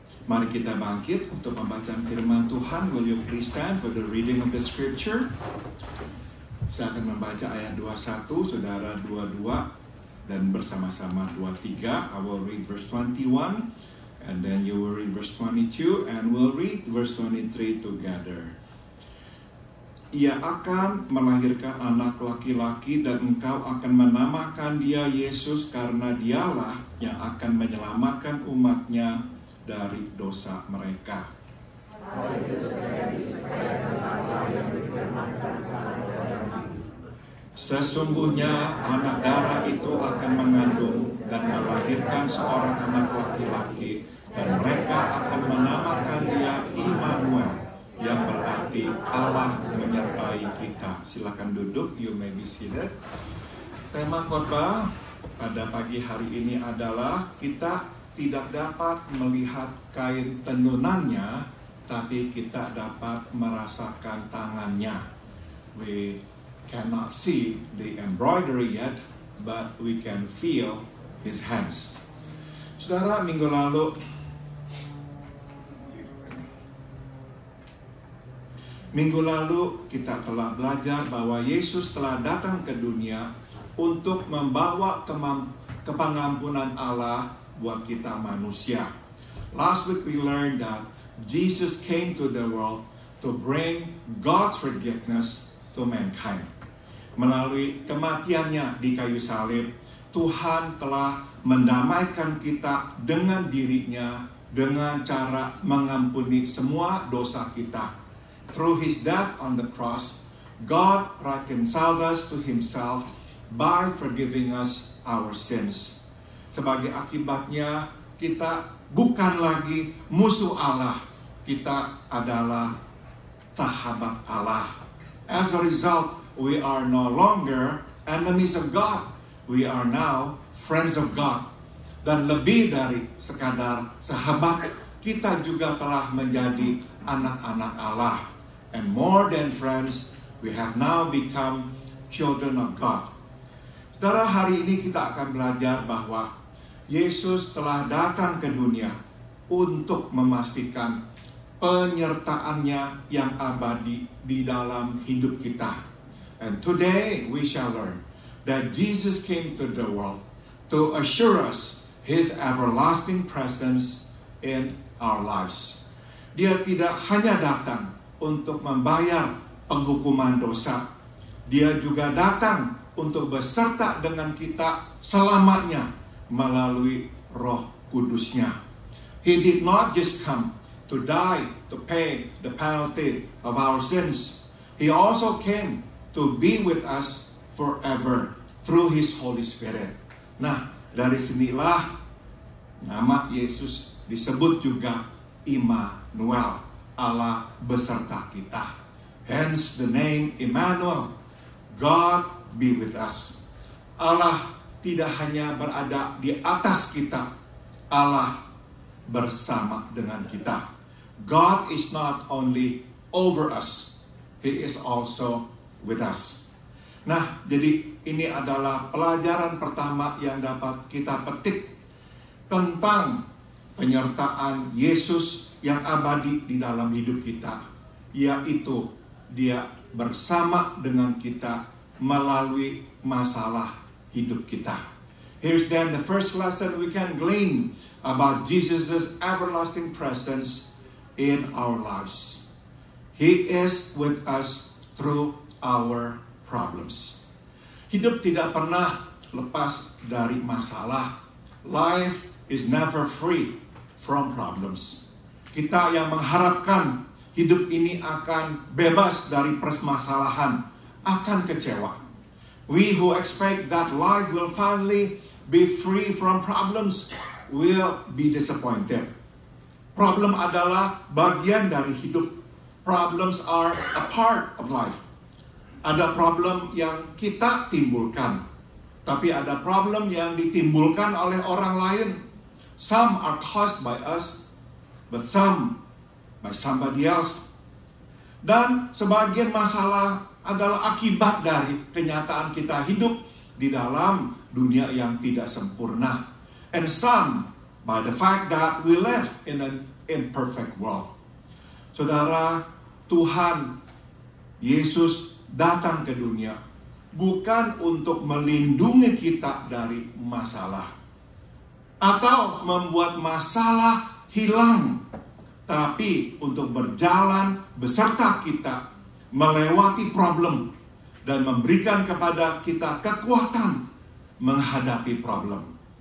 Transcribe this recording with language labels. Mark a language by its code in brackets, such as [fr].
[id] Mari kita bangkit untuk pembacaan firman Tuhan. [en] Will you please stand for the reading of the scripture? [id] Saya akan membaca ayat 21, saudara 22, dan bersama-sama 23. [en] I will read verse 21, and then you will read verse 22, and we'll read verse 23 together. [id] Ia akan melahirkan anak laki-laki dan engkau akan menamakan dia Yesus karena dialah yang akan menyelamatkan umatnya dari dosa mereka. Sesungguhnya anak darah itu akan mengandung dan melahirkan seorang anak laki-laki, dan mereka akan menamakan dia Immanuel, yang berarti Allah menyertai kita. Silakan duduk, [en] you may be seated. [id] Tema khotbah pada pagi hari ini adalah kita tidak dapat melihat kain tenunannya, tapi kita dapat merasakan tangannya. [en] We cannot see the embroidery yet, but we can feel his hands. [id] Saudara, minggu lalu kita telah belajar bahwa Yesus telah datang ke dunia untuk membawa kepengampunan Allah buat kita manusia. [en] Last week we learned that Jesus came to the world to bring God's forgiveness to mankind. [id] Melalui kematiannya di kayu salib, Tuhan telah mendamaikan kita dengan dirinya dengan cara mengampuni semua dosa kita. [en] Through his death on the cross, God reconciled us to himself by forgiving us our sins. [id] Sebagai akibatnya, kita bukan lagi musuh Allah. Kita adalah sahabat Allah. [en] As a result, we are no longer enemies of God. We are now friends of God. [id] Dan lebih dari sekadar sahabat, kita juga telah menjadi anak-anak Allah. [en] And more than friends, we have now become children of God. [id] Saudara, hari ini kita akan belajar bahwa Yesus telah datang ke dunia untuk memastikan penyertaannya yang abadi di dalam hidup kita. [en] And today we shall learn that Jesus came to the world to assure us his everlasting presence in our lives. [id] Dia tidak hanya datang untuk membayar penghukuman dosa. Dia juga datang untuk beserta dengan kita selamanya melalui Roh Kudusnya. [en] He did not just come to die to pay the penalty of our sins. He also came to be with us forever through his Holy Spirit. [id] Nah, dari sinilah nama Yesus disebut juga Immanuel, Allah beserta kita. [en] Hence the name Immanuel, God be with us. [id] Allah tidak hanya berada di atas kita, Allah bersama dengan kita. [en] God is not only over us, He is also with us. [id] Nah, jadi ini adalah pelajaran pertama yang dapat kita petik tentang penyertaan Yesus yang abadi di dalam hidup kita, yaitu Dia bersama dengan kita melalui masalah hidup kita. [en] Here's then the first lesson we can glean about Jesus' everlasting presence in our lives. He is with us through our problems. [id] Hidup tidak pernah lepas dari masalah. [en] Life is never free from problems. [id] Kita yang mengharapkan hidup ini akan bebas dari permasalahan akan kecewa. [en] We who expect that life will finally be free from problems will be disappointed. [id] Problem adalah bagian dari hidup. [en] Problems are a part of life. [id] Ada problem yang kita timbulkan, tapi ada problem yang ditimbulkan oleh orang lain. [en] Some are caused by us, but some by somebody else. [id] Dan sebagian masalah adalah akibat dari kenyataan kita hidup di dalam dunia yang tidak sempurna. [en] And some by the fact that we live in an imperfect world. [id] Saudara, Tuhan Yesus datang ke dunia bukan untuk melindungi kita dari masalah atau membuat masalah hilang, tapi untuk berjalan beserta kita melewati problem dan memberikan kepada kita kekuatan menghadapi problem.